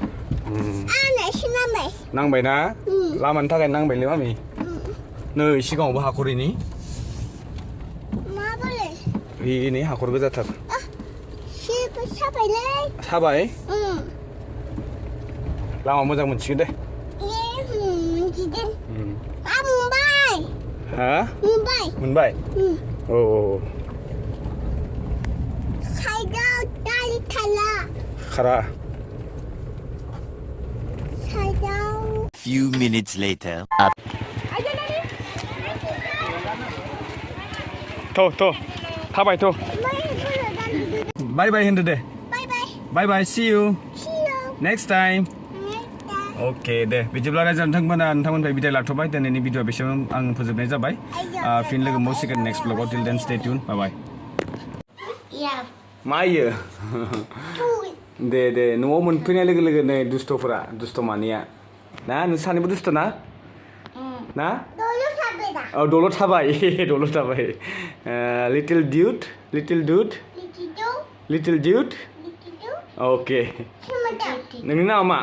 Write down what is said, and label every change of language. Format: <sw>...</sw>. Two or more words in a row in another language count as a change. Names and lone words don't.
<brx>नांबाय ना लामानि थाखाय नांबायलै मामि नै सिगाङावबो हाखरैनि नै हाखर गोजाथार साबाय लामा मोजां मोनसिगोन दे हा मोनबाय औ खारा</brx> <en>Few minutes later.</en> <brx>थाबाय बाय होनदो दे बाय</brx> <en>see you next time</en> <brx>अके दे बिदिब्ला रायजो नोंथांमोननिफ्राय बिदाय लाथ'बाय दिनैनि भिडिअ बेसेबां आं फोजोबनाय जाबाय फिन लोगो मोनसिगोन</brx> <en>next vlog till then stay tuned</en> <brx>बाय मा इयो दे न'आव मोनफैनाय लोगो लोगोनो दुस्थ' मानिया ना नों सानैबो दुस्थ' ना औ दलर थाबाय</brx> <en>little doubt</en> <brx>अके नोंनि नामा मा</brx>